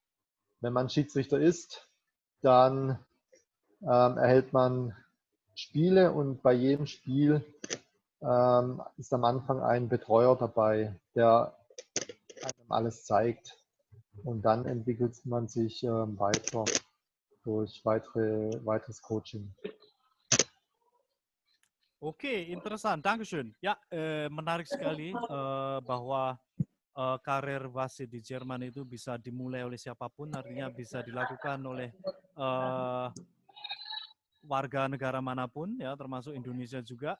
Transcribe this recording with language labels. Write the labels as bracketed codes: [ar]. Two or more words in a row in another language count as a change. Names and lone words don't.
[de] Wenn man Schiedsrichter ist, dann erhält man Spiele und bei jedem Spiel ist am Anfang ein Betreuer dabei, der einem alles zeigt. Und dann entwickelt man sich weiter durch weiteres Coaching. [id] Oke, interesan. Dankeschön. Ya, menarik sekali bahwa karir wasit di Jerman itu bisa dimulai oleh siapapun, artinya bisa dilakukan oleh warga negara manapun, ya, termasuk Indonesia juga.